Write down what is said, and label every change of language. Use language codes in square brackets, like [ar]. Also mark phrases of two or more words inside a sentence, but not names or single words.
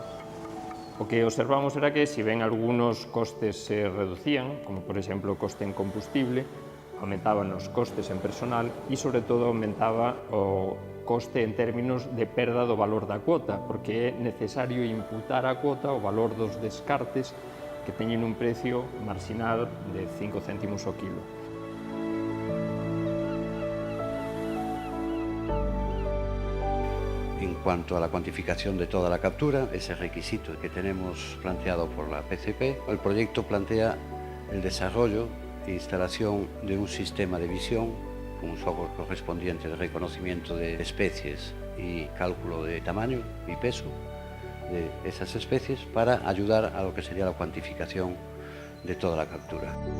[gl] O que observamos era que, si ben algunos costes se reducían, como por exemplo o coste en combustible, aumentaban os costes en personal e, sobre todo, aumentaba o coste en términos de perda do valor da cuota, porque é necesario imputar a cuota o valor dos descartes que teñen un precio marxinal de 5 céntimos o kilo. [es] En cuanto a la cuantificación de toda la captura, ese requisito que tenemos planteado por la PCP, el proyecto plantea el desarrollo e instalación de un sistema de visión con un software correspondiente de reconocimiento de especies y cálculo de tamaño y peso de esas especies para ayudar a lo que sería la cuantificación de toda la captura.